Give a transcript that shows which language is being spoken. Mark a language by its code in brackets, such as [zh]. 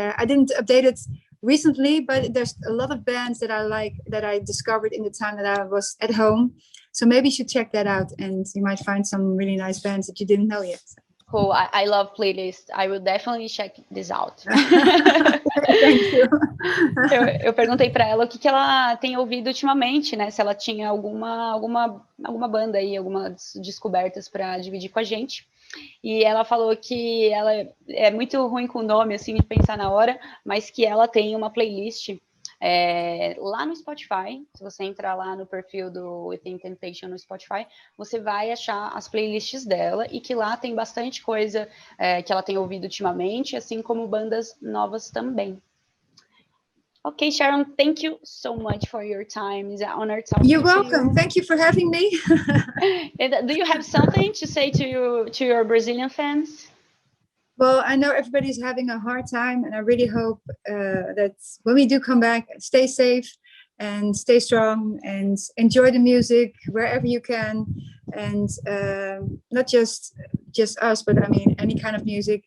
[en] I didn't update it recently, but there's a lot of bands that I like, that I discovered in the time that I was at home. So maybe you should check that out and you might find some really nice bands that you didn't know yet. Cool. I love playlists. I will definitely check this out. Thank you. [pt] Eu perguntei para ela o que ela tem ouvido ultimamente, né? Se ela tinha alguma banda aí, algumas descobertas para dividir com a gente. E ela falou que ela é muito ruim com o nome, assim, de pensar na hora, mas que ela tem uma playlist lá no Spotify. Se você entrar lá no perfil do Within Temptation no Spotify, você vai achar as playlists dela e que lá tem bastante coisa que ela tem ouvido ultimamente, assim como bandas novas também. [en] Okay, Sharon, thank you so much for your time. It's an honor talking to you. You're welcome. Thank you for having me. Do you have something to say to your Brazilian fans? Well, I know everybody's having a hard time, and I really hope that when we do come back, stay safe and stay strong and enjoy the music wherever you can, and not just us, but I mean any kind of music.